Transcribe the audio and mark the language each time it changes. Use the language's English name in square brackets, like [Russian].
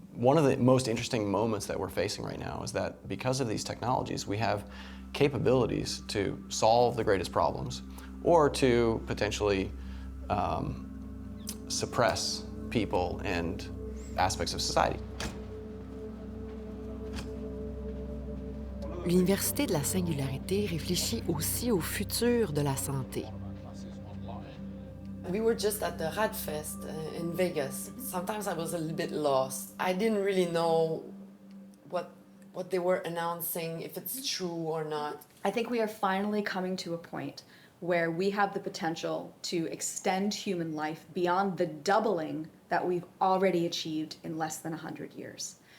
[English] One of the most interesting moments that we're facing right now is that because of these technologies, we have capabilities to solve the greatest problems or to potentially suppress people and aspects of society. [French] L'Université de la Singularité réfléchit aussi au futur de la santé. [English] We were just at the Radfest in Vegas. Sometimes I was a little bit lost. I didn't really know what they were announcing, if it's true or not. I think we are finally coming to a point where we have the potential to extend human life beyond the doubling that we've already achieved in less than 100 years.